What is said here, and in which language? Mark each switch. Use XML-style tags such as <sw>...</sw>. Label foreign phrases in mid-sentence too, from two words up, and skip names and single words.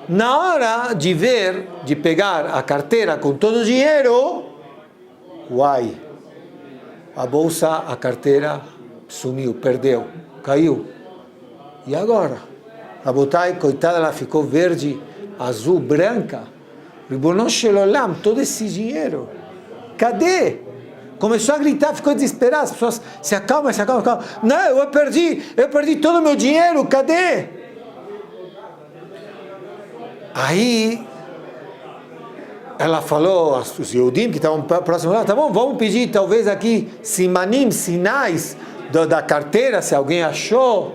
<pt>Na hora de ver, de pegar a carteira com todo o dinheiro, uai, a bolsa, a carteira sumiu, perdeu, caiu. E agora? Rabotai, coitada, ela ficou verde, azul, branca.</pt> <he>ריבונו של עולם,</he> <pt>todo esse dinheiro. Cadê? Começou a gritar, ficou desesperada. As pessoas, se acalma, se acalma, se acalma. Não, eu perdi todo o meu dinheiro, cadê? Aí, ela falou, os Yehudim que estavam próximos lá, tá bom, vamos pedir talvez aqui simanim, sinais da carteira, se alguém achou.</pt>